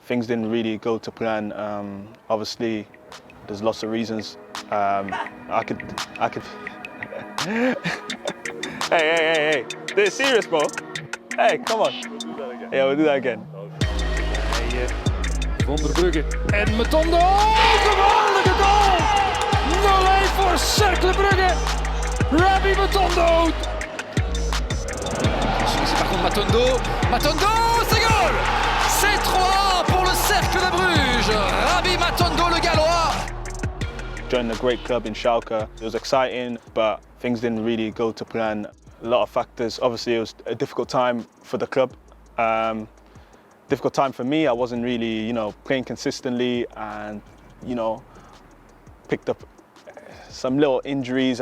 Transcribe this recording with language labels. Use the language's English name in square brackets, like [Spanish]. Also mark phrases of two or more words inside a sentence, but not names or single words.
[English] things didn't really go to plan. Obviously, there's lots of reasons. I could. Hey! This is serious, bro. Hey, come on. We'll do that again. Yeah, we'll do that again. [Dutch] Van der Brugge en Matondo. Geweldige goal! 0-1 voor Cercle Brugge. Rabbi Matondo. [French] C'est par contre Matondo, c'est goal! C'est 3 pour le Cercle de Bruges. Rabbi Matondo, le Gallois. [English] Joined a great club in Schalke. It was exciting, but things didn't really go to plan. A lot of factors. Obviously, it was a difficult time for the club. Difficult time for me. I wasn't really, playing consistently, and, picked up some little injuries.